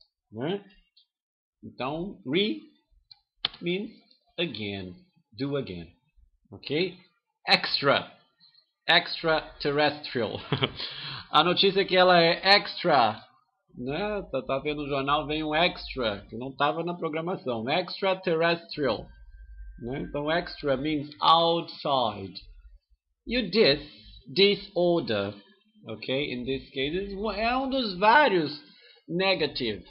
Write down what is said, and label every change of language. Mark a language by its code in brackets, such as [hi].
[pt] Né? Então, [en] re means again. Do again. Ok? Extraterrestrial. [pt] A notícia é que ela é extra, né? Tá vendo no jornal, vem um extra, que não estava na programação. [en] Extraterrestrial, né? Então, extra means outside. [pt] E o disorder, ok? [en] In this case, [pt] é um dos vários negative.